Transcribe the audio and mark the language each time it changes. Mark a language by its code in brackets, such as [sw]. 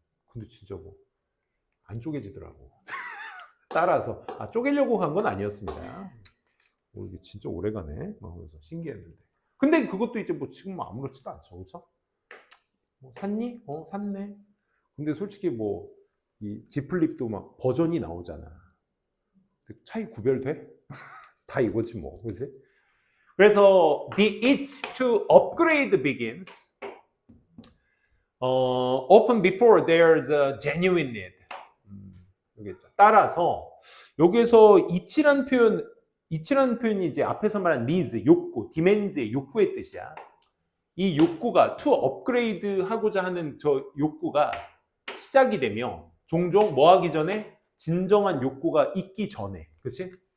[ko] 근데 진짜 뭐, 안 쪼개지더라고. 따라서, 쪼개려고 간 건 아니었습니다. 이게 진짜 오래 가네. 그래서 신기했는데. 근데 그것도 이제 뭐 지금 아무렇지도 않죠. 그렇죠? 뭐 샀니? 샀네. 근데 솔직히 뭐 이 Z 플립도 막 버전이 나오잖아. 차이 구별돼? 다 이거지 뭐, 그렇지? [en] 그래서 the itch to upgrade begins often before there's a genuine need. [ko] 따라서 여기서 itch라는 표현이 이제 앞에서 말한 needs, 욕구, demands의 욕구의 뜻이야. 이 욕구가 [en] to upgrade [ko] 하고자 하는 저 욕구가 시작이 되며 종종 뭐 하기 전에 진정한 욕구가 있기 전에, 그치?